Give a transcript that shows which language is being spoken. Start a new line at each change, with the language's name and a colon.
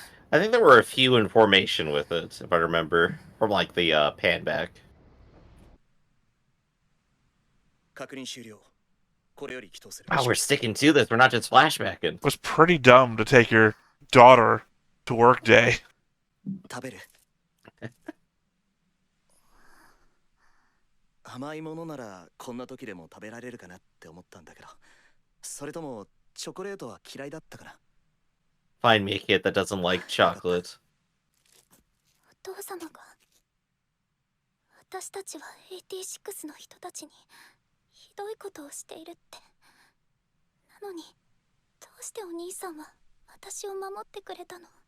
English: I think there were a few in formation with it, if I remember, from like the pan back. Oh, we're sticking to this. We're not just flashbacking. It was pretty dumb to take your daughter to work day.
Japanese: 甘いものならこんな時でも食べられるかなって思ったんだけど、それともチョコレートは嫌いだったかな。
English: Find me a kid that doesn't like chocolate.
Japanese: お父様が私たちは86の人たちにひどいことをしているって。なのにどうしてお兄さんは私を守ってくれたの？